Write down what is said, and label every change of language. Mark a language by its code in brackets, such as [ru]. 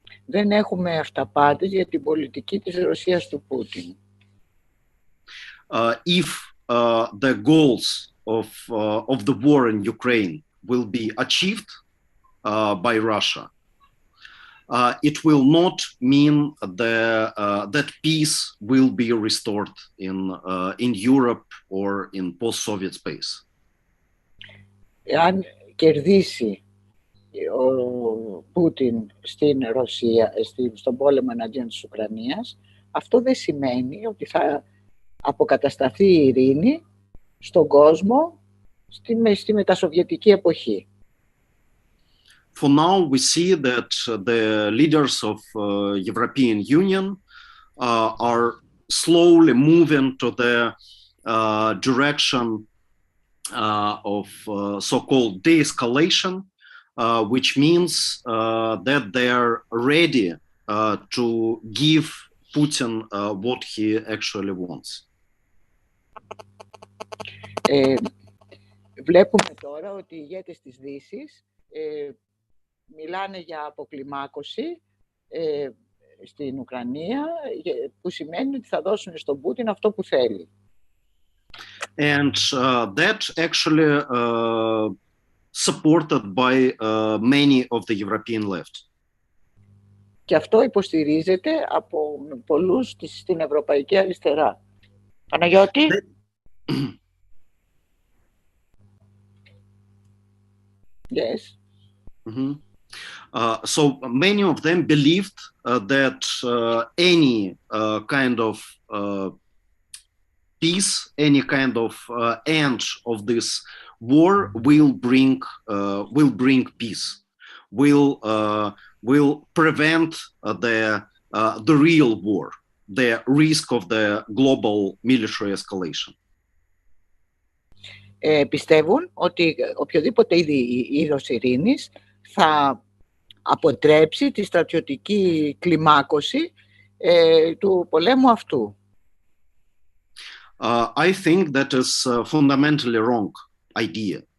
[el] Δεν έχουμε αυταπάτες για την πολιτική της Ρωσίας του Πούτιν. [en] If the goals of the war in Ukraine will be achieved by Russia, it will not mean that peace will be restored in Europe or in post-Soviet space. [el] Εάν κερδίσει ο Πούτιν στην Ρωσία, στον πόλεμο εναντίον της Ουκρανίας, αυτό δεν σημαίνει ότι θα αποκατασταθεί η ειρήνη στον κόσμο στη μετασοβιετική εποχή. [en] For now, we see that the leaders of European Union are slowly moving to the direction of so-called de-escalation, which means that they are ready to give Putin what he actually wants. [el] Βλέπουμε τώρα ότι οι ηγέτες της Δύσης μιλάνε για αποκλιμάκωση στην Ουκρανία, που σημαίνει ότι θα δώσουν στον Πούτιν αυτό που θέλει. [en] And that actually supported by many of the European left. [el] Και αυτό υποστηρίζεται από πολλούς στην Ευρωπαϊκή Αριστερά. Παναγιώτη? [en] Yes. Mm-hmm. So many of them believed that any kind of peace, any kind of end of this war will bring peace, will prevent the real war, the risk of the global military escalation. [el] Πιστεύουν ότι οποιοδήποτε είδος ειρήνης θα αποτρέψει τη στρατιωτική κλιμάκωση του πολέμου αυτού. [en] I think that is a fundamentally wrong idea.